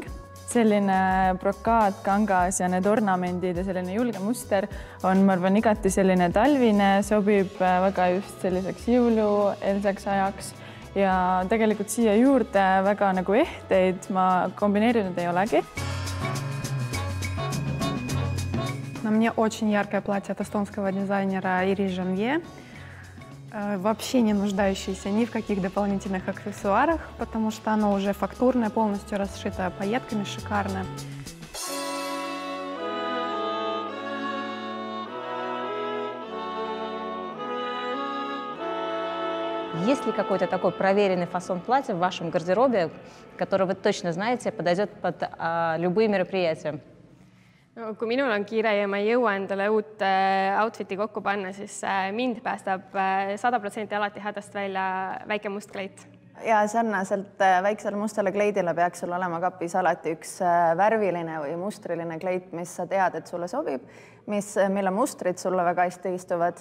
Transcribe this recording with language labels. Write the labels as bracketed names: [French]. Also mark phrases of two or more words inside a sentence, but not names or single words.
[Estonian] Selline brokaad, kangas ja need ornamendid ja selline julge muster on, ma arvan, igati selline talvine, sobib väga just selliseks jõulu, elsaks ajaks. Ja tegelikult siia juurde väga nagu ehteid ma kombineerinud ei olegi. [Russian] На мне очень яркое платье от эстонского дизайнера Ири Жанье, вообще не нуждающееся ни в каких дополнительных аксессуарах, потому что оно уже фактурное, полностью расшито пайетками, шикарное. Есть ли какой-то такой проверенный фасон платья в вашем гардеробе, который вы точно знаете, подойдет под любые мероприятия? [Estonian] No, kui minul on kiire ja ma ei jõua endale uut outfiti kokku panna, siis mind päästab 100% alati hädast välja väike must kleit. Ja sarnaselt väiksele mustale kleidile peaks sul olema kapis alati üks värviline või mustriline kleit, mis sa tead, et sulle sobib, mille mustrid sulle väga hästi istuvad.